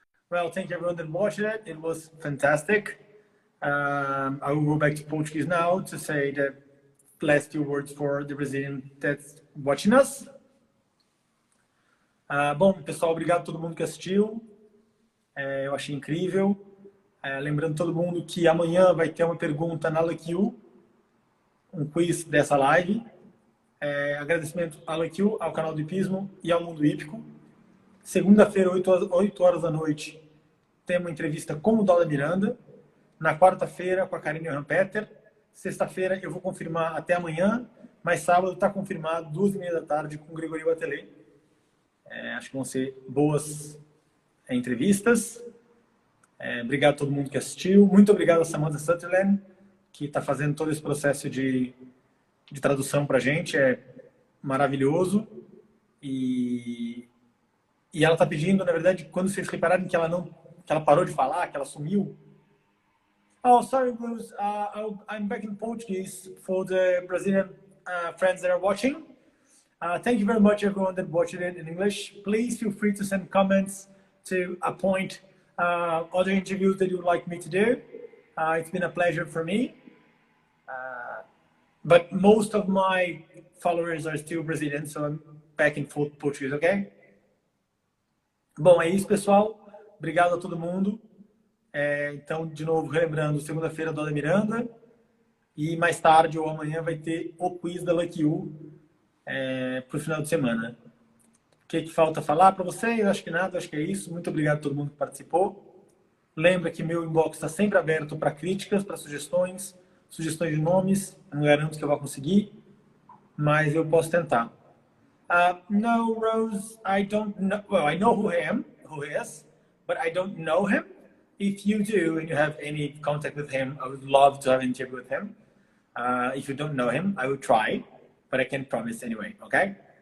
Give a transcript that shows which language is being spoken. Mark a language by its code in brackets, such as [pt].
[en] Well, thank you everyone that watched it. It was fantastic. I will go back to Portuguese now to say the last few words for the Brazilian that's watching us. [pt] Bom, pessoal, obrigado a todo mundo que assistiu. Eu achei incrível. Lembrando todo mundo que amanhã vai ter uma pergunta na Lucky You, um quiz dessa live. Agradecimento à Lucky You, ao canal do Hipismo e ao Mundo Hípico. Segunda-feira, 8 horas da noite, tem uma entrevista com o Dólar Miranda. Na quarta-feira, com a Karine Rampeter. Sexta-feira eu vou confirmar até amanhã, mas sábado está confirmado, 2h30 da tarde, com o Gregori Batelet. Acho que vão ser boas entrevistas. Obrigado a todo mundo que assistiu. Muito obrigado a Samantha Sutherland, que está fazendo todo esse processo de tradução para a gente. É maravilhoso. E ela está pedindo, na verdade, quando vocês repararem que ela parou de falar, que ela sumiu. [en] Oh, sorry, Bruce. I'm back in Portuguese for the Brazilian friends that are watching. Thank you very much, everyone that watched it in English. Please feel free to send comments to appoint other interviews that you would like me to do. It's been a pleasure for me. But most of my followers are still Brazilian, so I'm back in full Portuguese, okay? [pt] Bom, é isso, pessoal. Obrigado a todo mundo. Então, de novo, relembrando, segunda-feira, Dona Miranda. E mais tarde ou amanhã vai ter o quiz da Lucky You para o final de semana. O que falta falar para vocês? Acho que nada, acho que é isso. Muito obrigado a todo mundo que participou. Lembra que meu inbox está sempre aberto para críticas, para sugestões de nomes. Eu não garanto que eu vou conseguir, mas eu posso tentar. [en] No, Rose, I don't know. Well, I know who he is, but I don't know him. If you do and you have any contact with him, I would love to have an interview with him. If you don't know him, I will try, but I can't promise anyway, okay?